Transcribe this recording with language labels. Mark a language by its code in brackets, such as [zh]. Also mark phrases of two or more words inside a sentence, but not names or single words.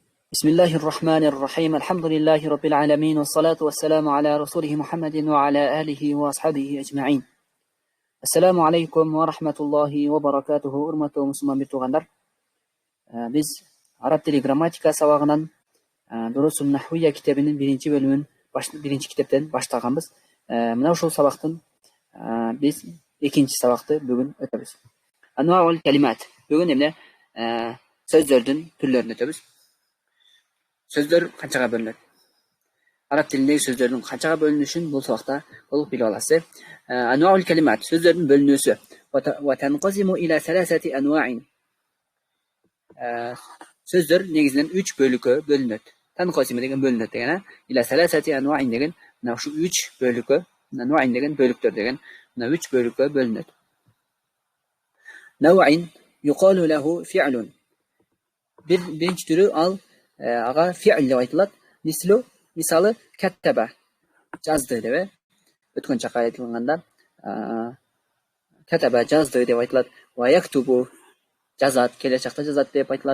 [ar] بسم الله الرحمن الرحيم الحمد لله رب العالمين والصلاة والسلام على رسوله محمد وعلى آله وأصحابه أجمعين. السلام عليكم ورحمة الله وبركاته. [ky] Урматтуу мусулман бир туугандар, биз араб тили грамматика сабагынан Дурусун Нахвия китебинин биринчи китептен баштаганбыз. Мына ушул сабактын биз экинчи сабакты бүгүн өтөбүз. [ar] أنواع الكلمات. [ky] Бүгүн эмне сөздөрдүн түрлөрүн өтөбүз. Сөздөр канчага бөлүнөт? Араб тилиндеги сөздөрдүн канчага бөлүнүшүн бул сабакта толук билип аласыз. [ar] أنواع الكلمات [ky] сөздөрдүн бөлүнүүсү. [ar] وتنقسم إلى ثلاثة أنواع. [ky] Сөздөр негизинен 3 бөлүккө бөлүнөт. Танқазиму деген бөлүнөт деген, [ar] إلى ثلاثة أنواع [ky] деген мына ушу 3 бөлүккө, анваин деген бөлүктөр деген мына 3 бөлүккө бөлүнөт. [ar] نوع يقال له فعل. [ky] Биринчи түрү ал ага фи'л деп айтылат. Мисалы каттаба жазды деп. Өткөн чакта айтылганда каттаба жазды деп айтылат. [ar] ويكتب [ky] жазат, келечек чакта жазат деп айтылат.